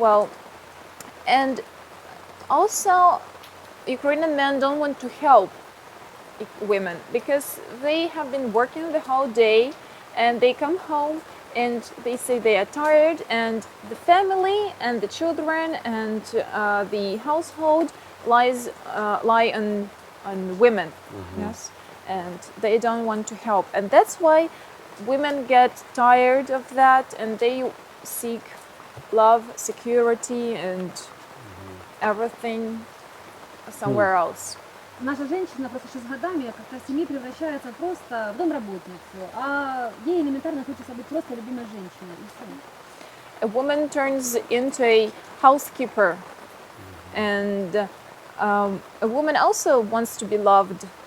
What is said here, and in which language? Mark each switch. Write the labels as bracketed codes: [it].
[en] Well, and also Ukrainian men don't want to help women because they have been working the whole day and they come home and they say they are tired and the family and the children and the household lie on women. Yes, and they don't want to help, and that's why women get tired of that and they seek love, security and everything somewhere else. [ru] Наша женщина просто с годами как-то в семье превращается просто в домработницу, а ей элементарно хочется быть просто любимой женщиной. И все. [en] A woman turns into a housekeeper, and a woman also wants to be loved.